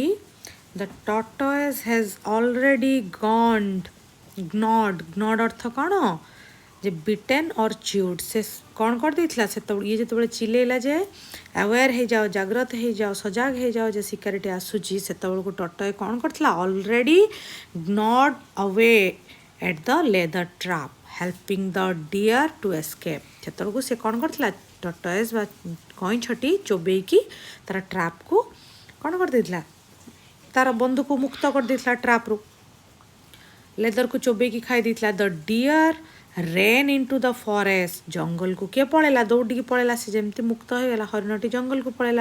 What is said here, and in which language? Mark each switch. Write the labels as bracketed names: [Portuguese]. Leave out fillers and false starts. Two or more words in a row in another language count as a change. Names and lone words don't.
[English] The tortoise has already gnawed [Odia] ଅର୍ଥ କ'ଣ, ଯେ [English] bitten or chewed, [Odia] ସେ କ'ଣ କରିଦେଇଥିଲା, ସେତେବେଳେ ଇଏ ଯେତେବେଳେ ଚିଲେଇଲା ଯେ ଆୱେୟାର ହେଇଯାଅ, ଜାଗ୍ରତ ହେଇଯାଅ, ସଜାଗ ହେଇଯାଅ ଯେ ଶିକାରୀଟି ଆସୁଛି, ସେତେବେଳକୁ ଟର୍ଟୋଏ କ'ଣ କରିଥିଲା, [English] already gnawed away at the leather trap helping the deer to escape, [Odia] ସେତେବେଳକୁ ସେ କ'ଣ କରିଥିଲା, ଟର୍ଟୋଏଜ୍ ବା କଇଁଛଟି ଚୋବେଇକି ତାର ଟ୍ରାପ୍କୁ କ'ଣ କରିଦେଇଥିଲା, ତାର ବନ୍ଧୁକୁ ମୁକ୍ତ କରିଦେଇଥିଲା ଟ୍ରାପ୍ରୁ, ଲେଦରକୁ ଚୋବେଇକି ଖାଇ ଦେଇଥିଲା। [English] The deer ran into the forest, [Odia] ଜଙ୍ଗଲକୁ କିଏ ପଳେଇଲା, ଦୌଡ଼ିକି ପଳେଇଲା, ସେ ଯେମିତି ମୁକ୍ତ ହେଇଗଲା, ହରିଣଟି ଜଙ୍ଗଲକୁ ପଳେଇଲା।